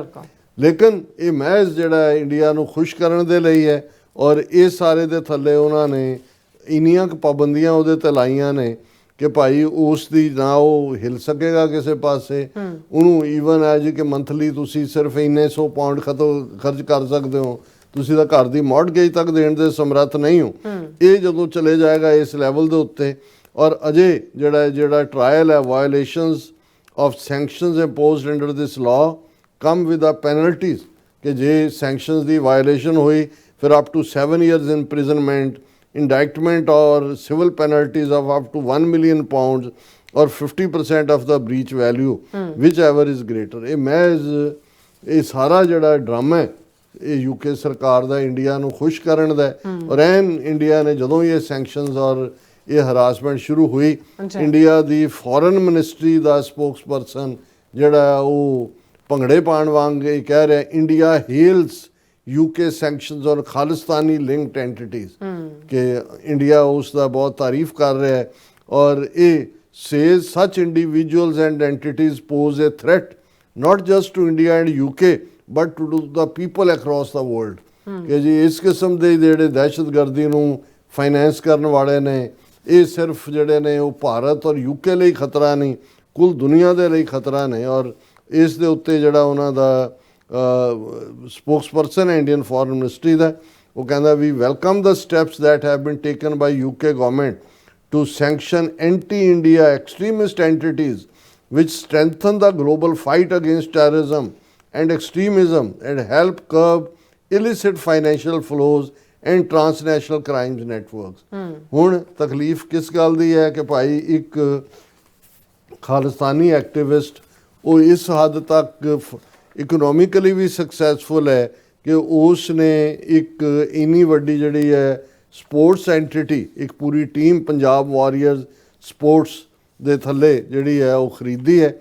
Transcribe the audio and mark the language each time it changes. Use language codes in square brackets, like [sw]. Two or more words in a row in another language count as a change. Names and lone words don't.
[pa] ਲੇਕਿਨ ਇਹ ਮਹਿਜ਼ ਜਿਹੜਾ ਇੰਡੀਆ ਨੂੰ ਖੁਸ਼ ਕਰਨ ਦੇ ਲਈ ਹੈ ਔਰ ਇਹ ਸਾਰੇ ਦੇ ਥੱਲੇ ਉਹਨਾਂ ਨੇ ਇੰਨੀਆਂ ਕੁ ਪਾਬੰਦੀਆਂ ਉਹਦੇ 'ਤੇ ਲਾਈਆਂ ਨੇ ਕਿ ਭਾਈ ਉਸ ਦੀ ਨਾ ਉਹ ਹਿਲ ਸਕੇਗਾ ਕਿਸੇ ਪਾਸੇ, ਉਹਨੂੰ ਈਵਨ ਹੈ ਜੀ ਕਿ ਮੰਥਲੀ ਤੁਸੀਂ ਸਿਰਫ ਇੰਨੇ 100 ਪਾਉਂਡ ਖਰਚ ਕਰ ਸਕਦੇ ਹੋ, ਤੁਸੀਂ ਤਾਂ ਘਰ ਦੀ ਮੌਰਟਗੇਜ ਤੱਕ ਦੇਣ ਦੇ ਸਮਰੱਥ ਨਹੀਂ ਹੋ। ਇਹ ਜਦੋਂ ਚਲੇ ਜਾਏਗਾ ਇਸ ਲੈਵਲ ਦੇ ਉੱਤੇ, ਔਰ ਅਜੇ ਜਿਹੜਾ ਟਰਾਇਲ ਹੈ [en] violations of sanctions imposed under this law come with a penalties, [pa] ਕਿ ਜੇ ਸੈਂਕਸ਼ਨਸ ਦੀ ਵਾਇਓਲੇਸ਼ਨ ਹੋਈ ਫਿਰ [en] up to 7 years imprisonment, indictment or civil penalties of up to 1 million pounds or 50% of the breach value, whichever is greater। [pa] ਇਹ ਸਾਰਾ ਜਿਹੜਾ ਡਰਾਮਾ ਹੈ ਇਹ ਯੂਕੇ ਸਰਕਾਰ ਦਾ ਇੰਡੀਆ ਨੂੰ ਖੁਸ਼ ਕਰਨ ਦਾ, ਔਰ ਐਨ ਇੰਡੀਆ ਨੇ ਜਦੋਂ ਇਹ ਸੈਂਕਸ਼ਨਸ ਔਰ ਇਹ ਹਰਾਸਮੈਂਟ ਸ਼ੁਰੂ ਹੋਈ, ਇੰਡੀਆ ਦੀ [en] foreign ministry [pa] ਦਾ ਸਪੋਕਸਪਰਸਨ ਜਿਹੜਾ ਉਹ ਭੰਗੜੇ ਪਾਉਣ ਵਾਂਗ ਇਹ ਕਹਿ ਰਿਹਾ, [en] India hails UK sanctions on Khalistani linked entities, [hi] कि इंडिया उसका बहुत तारीफ कर रहा है, और ये [en] says such individuals and entities pose a threat not just to India and UK but to the people across the world। [hi] कि जी इस किस्म के [pa] ਜਿਹੜੇ ਦਹਿਸ਼ਤਗਰਦੀ ਨੂੰ ਫਾਈਨੈਂਸ ਕਰਨ ਵਾਲੇ ਨੇ, ਇਹ ਸਿਰਫ ਜਿਹੜੇ ਨੇ ਉਹ ਭਾਰਤ ਔਰ UK ਲਈ ਖਤਰਾ ਨਹੀਂ, ਕੁੱਲ ਦੁਨੀਆ ਦੇ ਲਈ ਖਤਰਾ ਨੇ। ਔਰ ਇਸ ਦੇ ਉੱਤੇ ਜਿਹੜਾ ਉਹਨਾਂ ਦਾ spokesperson ਹੈ ਇੰਡੀਅਨ ਫੋਰਨ ਮਿਨਿਸਟਰੀ ਦਾ, ਉਹ ਕਹਿੰਦਾ [en] We welcome the steps that have been taken by UK government to sanction anti India extremist entities which strengthen the global fight against terrorism and extremism and help curb illicit financial flows and transnational crimes networks। [pa] ਹੁਣ ਤਕਲੀਫ ਕਿਸ ਗੱਲ ਦੀ ਹੈ ਕਿ ਭਾਈ ਇੱਕ ਖਾਲਿਸਤਾਨੀ ਐਕਟਿਵਿਸਟ ਉਹ ਇਸ ਹੱਦ ਤੱਕ ਇਕਨੋਮਿਕਲੀ ਵੀ ਸਕਸੈਸਫੁਲ ਹੈ ਕਿ ਉਸ ਨੇ ਇੱਕ ਇੰਨੀ ਵੱਡੀ ਜਿਹੜੀ ਹੈ [en] sports entity, [pa] ਇੱਕ ਪੂਰੀ ਟੀਮ ਪੰਜਾਬ ਵਾਰੀਅਰਸ ਸਪੋਰਟਸ ਦੇ ਥੱਲੇ ਜਿਹੜੀ ਹੈ ਉਹ ਖਰੀਦੀ ਹੈ।